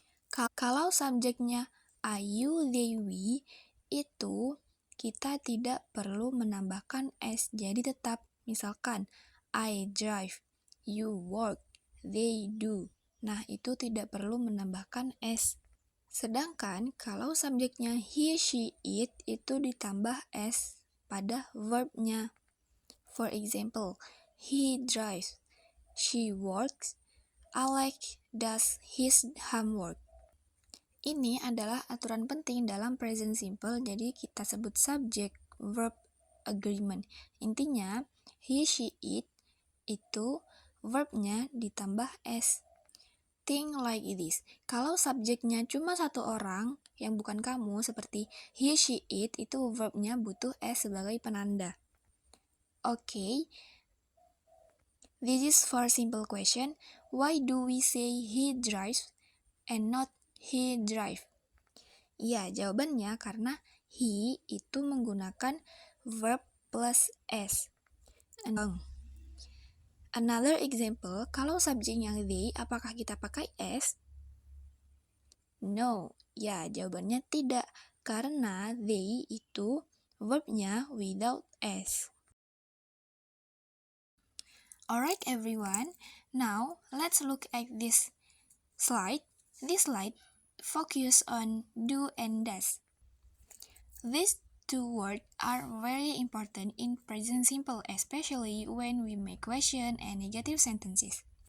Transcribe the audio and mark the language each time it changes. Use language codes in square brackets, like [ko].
[id] Kalau subjeknya I, you, they, we, itu kita tidak perlu menambahkan s, jadi tetap misalkan [en] I drive, you work, they do. [id] Nah, itu tidak perlu menambahkan s. Sedangkan kalau subjeknya he, she, it, itu ditambah s pada verbnya. [en] For example, he drives, she works, Alex does his homework. [id] Ini adalah aturan penting dalam present simple, jadi kita sebut [en] subject verb agreement. [id] Intinya, he, she, it, itu verbnya ditambah s. [en] Think like this. [id] Kalau subjeknya cuma satu orang yang bukan kamu, seperti he, she, it, itu verbnya butuh s sebagai penanda. [en] Okay. This is for simple question. Why do we say he drives and not he drive? [id] Ya, jawabannya karena he itu menggunakan verb plus s. [en] Another example, [id] kalau subjeknya they, apakah kita pakai s? No, ya jawabannya tidak, karena they itu verbnya without s. [en] Alright everyone, now let's look at this slide. This slide focus on do and does. These two words are very important in present simple, especially when we make question and negative sentences.